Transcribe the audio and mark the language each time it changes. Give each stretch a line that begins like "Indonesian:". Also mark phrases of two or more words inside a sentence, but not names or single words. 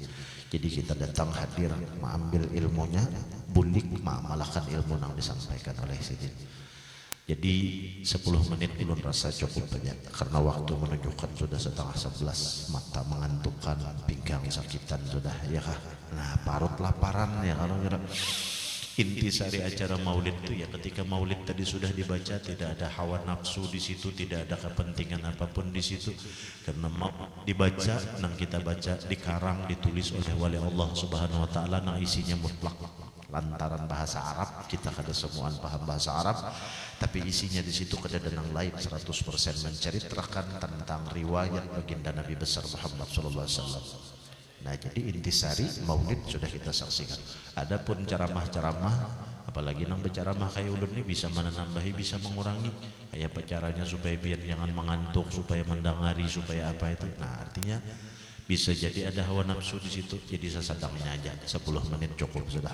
Banjar: Jadi kita datang hadir mengambil ilmunya, bulik mengamalkan ilmu yang disampaikan oleh sidin. Jadi 10 menit ulun rasa cukup banyak karena waktu menunjukkan sudah 10:30, mata mengantukkan, pinggang sakitan sudah ya kah. Nah parut laparan ya kalau kira. Intisari acara maulid itu ya ketika maulid tadi sudah dibaca, tidak ada hawa nafsu di situ, tidak ada kepentingan apapun di situ, karena mau dibaca nang kita baca dikarang ditulis oleh wali
Arabic: الله سبحانه وتعالى,
Banjar: nang isinya mutlak. Lantaran bahasa Arab kita kada semuaan paham bahasa Arab, tapi isinya di situ kada ada yang lain 100% menceritakan tentang riwayat baginda Nabi besar Muhammad
Arabic: صلى الله عليه وسلم.
Banjar: Nah jadi intisari maulid sudah kita saksikan. Adapun ceramah-ceramah, apalagi nang berceramah kayak ulun ini bisa menambahi, bisa mengurangi kayak caranya supaya biar jangan mengantuk, supaya mendengari, supaya apa itu. Nah artinya bisa jadi ada hawa nafsu di situ, jadi sesadangnya aja 10 menit cukup sudah.